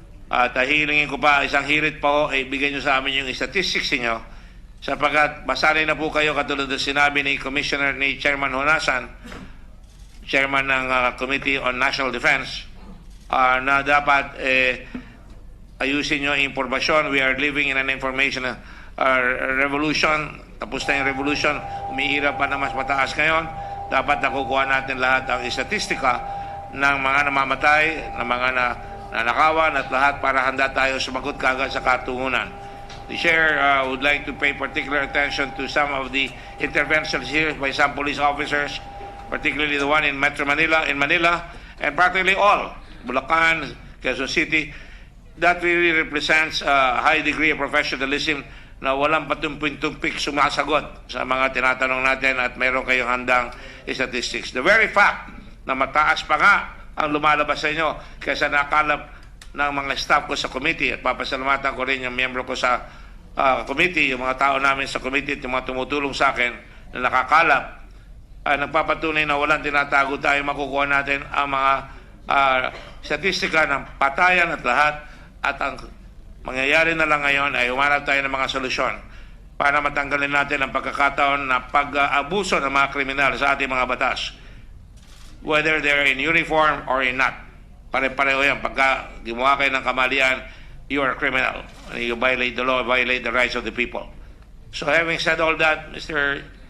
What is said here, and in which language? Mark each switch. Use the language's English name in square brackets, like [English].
[Filipino] At hihilingin ko pa, isang hirit pa ho, ibigay nyo sa amin yung statistics niyo sapagkat masanay na po kayo katulad ng sinabi ni Chairman Honasan, Chairman ng Committee on National Defense, na dapat ayusin nyo ang impormasyon. [English] We are living in an information revolution. [Filipino] Tapos na yung revolution, umiira pa na mas mataas ngayon. Dapat nakukuha natin lahat ang statistika ng mga namamatay, ng mga nanakawan at lahat para handa tayo sumagot kagad sa katungunan. [English] The Chair would like to pay particular attention to some of the interventions here by some police officers, particularly the one in Metro Manila, and practically all, Bulacan, Quezon City. That really represents a high degree of professionalism [Filipino] na walang patumpik-tumpik sumasagot sa mga tinatanong natin at meron kayong handang statistics. [English] The very fact [Filipino] na mataas pa nga ang lumalabas sa inyo kaysa nakalap ng mga staff ko sa committee, at papasalamatan ko rin yung miyembro ko sa committee, yung mga tao namin sa committee at yung mga tumutulong sa akin na nakakalap, nagpapatunay na walang tinatago tayo. Makukuha natin ang mga statistika ng patayan at lahat, at ang mangyayari na lang ngayon ay humanap tayo ng mga solusyon para matanggalin natin ang pagkakataon na pag-abuso ng mga kriminal sa ating mga batas, [English] whether they're in uniform or in not. [Filipino] Pare-pareho yan. Pagka gumawa kayo ng kamalian, [English] you are a criminal. You violate the law, violate the rights of the people. So having said all that, Mr.